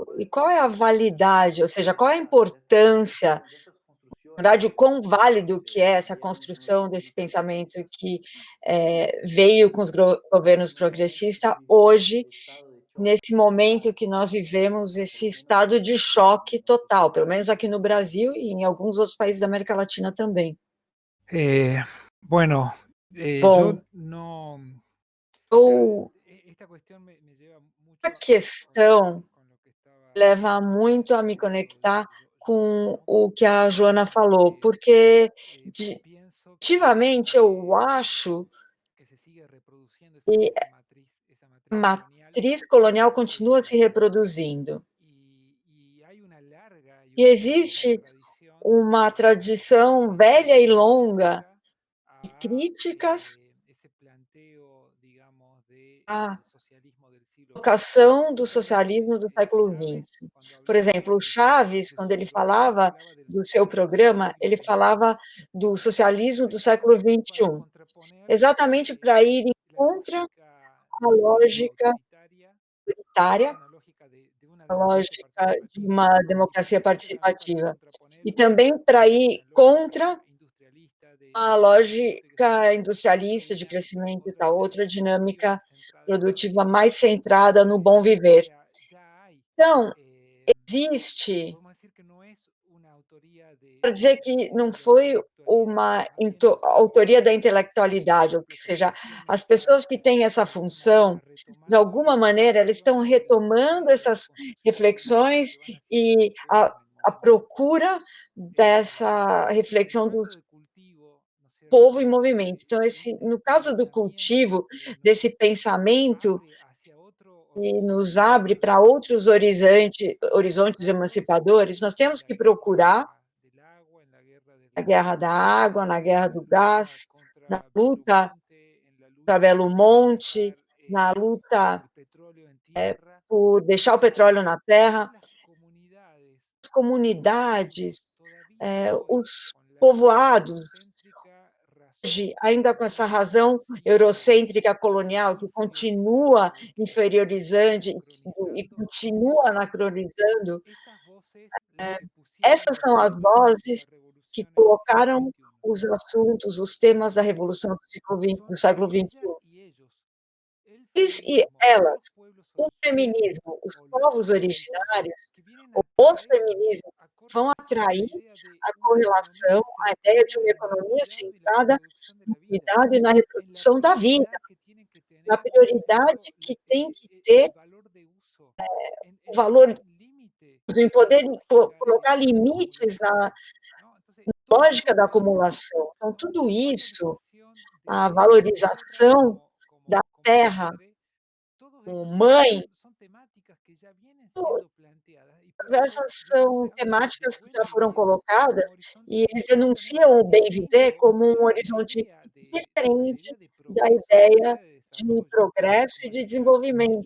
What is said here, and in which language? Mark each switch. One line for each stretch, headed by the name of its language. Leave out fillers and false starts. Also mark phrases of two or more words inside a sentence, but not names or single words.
Portuguese: e qual é a validade, ou seja, qual é a importância, na verdade, o quão válido que é essa construção desse pensamento que veio com os governos progressistas hoje, nesse momento que nós vivemos, esse estado de choque total, pelo menos aqui no Brasil e em alguns outros países da América Latina também.
Spanish: Bueno,
Portuguese: Bom,
Spanish: yo no.
Portuguese: eu,
Spanish: Esta cuestión me lleva mucho
Portuguese: a questão
Spanish: con lo que estaba
Portuguese: leva muito a me conectar com o que a Joana falou, porque
Spanish: porque pienso
Portuguese: ativamente eu acho
Spanish: que se sigue reproduciendo
Portuguese: que
Spanish: esa
Portuguese: a
Spanish: matriz colonial
Portuguese: matriz colonial continua se reproduzindo.
Spanish: y hay una larga y
Portuguese: E
Spanish: una profunda
Portuguese: existe
Spanish: tradición
Portuguese: uma tradição velha e longa
Spanish: crítica de a críticas ese planteo, digamos, de
Portuguese: à
Spanish: socialismo del siglo XX.
Portuguese: vocação do socialismo do século Chávez, XX.
Spanish: cuando
Portuguese: Por
Spanish: hablaba
Portuguese: exemplo, o Chaves,
Spanish: de
Portuguese: quando
Spanish: su
Portuguese: ele
Spanish: programa,
Portuguese: falava
Spanish: hablaba del
Portuguese: do seu
Spanish: socialismo
Portuguese: programa, ele
Spanish: histórico,
Portuguese: falava do socialismo do século
Spanish: para
Portuguese: XXI,
Spanish: contraponer
Portuguese: exatamente para ir em
Spanish: la
Portuguese: contra
Spanish: lógica
Portuguese: a lógica
Spanish: autoritaria
Portuguese: autoritária,
Spanish: una lógica de una
Portuguese: a
Spanish: democracia
Portuguese: lógica de
Spanish: participativa
Portuguese: uma
Spanish: y
Portuguese: democracia
Spanish: finalmente también para
Portuguese: participativa.
Spanish: contraponer
Portuguese: E também para ir
Spanish: una
Portuguese: contra
Spanish: lógica industrialista
Portuguese: a
Spanish: de crecimiento y que
Portuguese: lógica
Spanish: centrada en
Portuguese: industrialista de crescimento e tal, outra
Spanish: productiva
Portuguese: dinâmica
Spanish: centrada en el buen
Portuguese: produtiva
Spanish: vivir.
Portuguese: mais centrada no bom
Spanish: O
Portuguese: viver.
Spanish: sea, ya hay,
Portuguese: Então, existe,
Spanish: podemos decir que no es una autoría
Portuguese: para dizer que não
Spanish: la
Portuguese: foi
Spanish: intelectualidad,
Portuguese: uma
Spanish: más bien los
Portuguese: autoria da intelectualidade, ou que
Spanish: lo que
Portuguese: seja,
Spanish: están haciendo
Portuguese: as
Spanish: es estar
Portuguese: pessoas que têm essa função, de
Spanish: retomando
Portuguese: alguma maneira, eles estão retomando essas reflexões
Spanish: que van haciendo
Portuguese: e
Spanish: después
Portuguese: a
Spanish: en el mundo.
Portuguese: procura dessa
Spanish: El
Portuguese: reflexão do
Spanish: proceso de cultivo, ¿no es
Portuguese: povo em
Spanish: cierto?,
Portuguese: movimento. Então, no caso do cultivo, desse pensamento,
Spanish: abre hacia otro
Portuguese: e nos
Spanish: horizonte
Portuguese: abre para outros horizontes emancipadores, nós temos que procurar
Spanish: del agua, en la guerra del
Portuguese: na guerra
Spanish: gas,
Portuguese: da água, na guerra
Spanish: en la
Portuguese: do
Spanish: lucha
Portuguese: gás, na
Spanish: contra Belo
Portuguese: luta
Spanish: Monte, en la
Portuguese: para
Spanish: lucha
Portuguese: Belo
Spanish: por
Portuguese: Monte,
Spanish: dejar
Portuguese: na luta
Spanish: el petróleo en tierra,
Portuguese: por deixar o petróleo na terra,
Spanish: las comunidades
Portuguese: as comunidades,
Spanish: todavía hoy
Portuguese: os
Spanish: con la
Portuguese: povoados,
Spanish: eurocéntrica
Portuguese: hoje,
Spanish: razón
Portuguese: ainda com essa razão eurocêntrica colonial que continua
Spanish: inferiorizando,
Portuguese: inferiorizando e
Spanish: anacronizando,
Portuguese: continua anacronizando,
Spanish: esas voces las que pusieron
Portuguese: essas
Spanish: los
Portuguese: são as
Spanish: temas de la
Portuguese: vozes que
Spanish: revolución en el siglo
Portuguese: colocaram XXI. os assuntos, os temas da revolução do século
Spanish: Ellas XXI. y ellos, el
Portuguese: Eles e
Spanish: feminismo,
Portuguese: elas,
Spanish: los pueblos
Portuguese: o
Spanish: originarios
Portuguese: feminismo, os
Spanish: o los
Portuguese: povos
Spanish: países
Portuguese: originários,
Spanish: que vienen
Portuguese: ou
Spanish: a
Portuguese: os
Spanish: traer
Portuguese: feminismos,
Spanish: a
Portuguese: vão
Spanish: correlación la
Portuguese: atrair
Spanish: idea de
Portuguese: a
Spanish: una
Portuguese: correlação,
Spanish: economía
Portuguese: a ideia de
Spanish: centrada
Portuguese: uma
Spanish: en el
Portuguese: economia
Spanish: cuidado y la
Portuguese: centrada
Spanish: reproducción de
Portuguese: no
Spanish: la vida,
Portuguese: cuidado e na
Spanish: en la
Portuguese: reprodução da vida,
Spanish: prioridad que tienen que
Portuguese: na
Spanish: tener, ¿no es cierto?,
Portuguese: prioridade que tem que ter
Spanish: el valor de uso,
Portuguese: o
Spanish: en
Portuguese: valor,
Spanish: poner límite
Portuguese: em
Spanish: a la
Portuguese: poder
Spanish: lógica
Portuguese: colocar
Spanish: de
Portuguese: limites na
Spanish: acumulación, ¿no? Entonces, todo
Portuguese: lógica da
Spanish: eso
Portuguese: acumulação. Então,
Spanish: nos
Portuguese: tudo
Spanish: llevó a la
Portuguese: isso
Spanish: necesidad
Portuguese: a valorização da terra como mãe, essas são temáticas que já foram colocadas e eles denunciam o bem-viver como um horizonte diferente da ideia de progresso e de desenvolvimento.